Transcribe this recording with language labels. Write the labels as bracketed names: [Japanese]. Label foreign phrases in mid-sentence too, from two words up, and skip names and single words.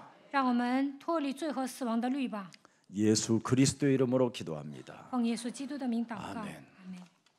[Chinese] 让我们脱离罪和死亡的律吧。 [Korean] 예수 그리스도의 이름으로 기도합니다. [Chinese] 奉耶稣基督的名祷告， [Korean] 아멘. [Chinese] 阿门。